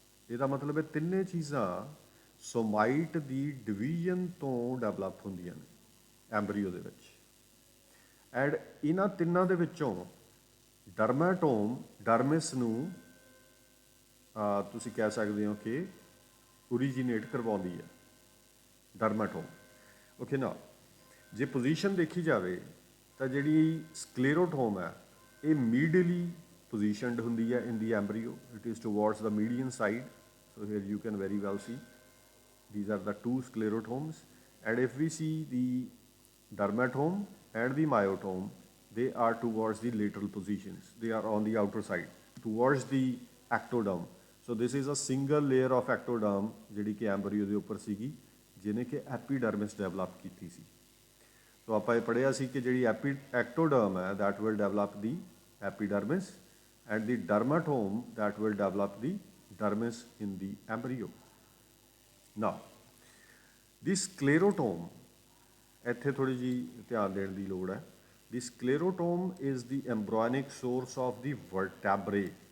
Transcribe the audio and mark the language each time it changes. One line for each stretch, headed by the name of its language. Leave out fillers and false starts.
Punjabi: ਇਹਦਾ ਮਤਲਬ ਇਹ 3 ਚੀਜ਼ਾਂ ਸੋਮਾਈਟ ਦੀ ਡਿਵੀਜ਼ਨ ਤੋਂ ਡਿਵੈਲਪ ਹੁੰਦੀਆਂ ਨੇ ਐਂਬਰੀਓ ਦੇ ਵਿੱਚ, ਐਂਡ ਇਹਨਾਂ ਤਿੰਨਾਂ ਦੇ ਵਿੱਚੋਂ ਡਰਮਾਟੋਮ ਡਰਮਿਸ ਨੂੰ ਤੁਸੀਂ ਕਹਿ ਸਕਦੇ ਹੋ ਕਿ ਓਰੀਜੀਨੇਟ ਕਰਵਾਉਂਦੀ ਹੈ, ਡਰਮਾਟੋਮ। ਓਕੇ ਨਾ, ਜੇ ਪੋਜੀਸ਼ਨ ਦੇਖੀ ਜਾਵੇ ਤਾਂ ਜਿਹੜੀ ਸਕਲੇਰੋਟੋਮ ਹੈ ਇਹ ਮੀਡਲੀ positioned ਹੁੰਦੀ ਹੈ
English: in the embryo. It is towards the median side. So here you can very well see these are the 2 sclerotomes, and if we see the dermatome and the myotome, they are towards the lateral positions. They are on the outer side towards the ectoderm. So this is a single layer of ectoderm
Punjabi: ਜਿਹੜੀ ਕਿ embryo ਦੇ ਉੱਪਰ ਸੀਗੀ, ਜਿਹਨੇ ਕਿ epidermis develop ਕੀਤੀ ਸੀ। ਸੋ ਆਪਾਂ ਇਹ ਪੜ੍ਹਿਆ ਸੀ ਕਿ ਜਿਹੜੀ ectoderm ਹੈ
English: that will develop the epidermis, and the dermatome that will develop the dermis in the embryo. Now, the sclerotome,
Punjabi: ਇੱਥੇ ਥੋੜ੍ਹੀ ਜਿਹੀ ਧਿਆਨ ਦੇਣ ਦੀ ਲੋੜ ਹੈ।
English: The sclerotome is the embryonic source of the vertebrae.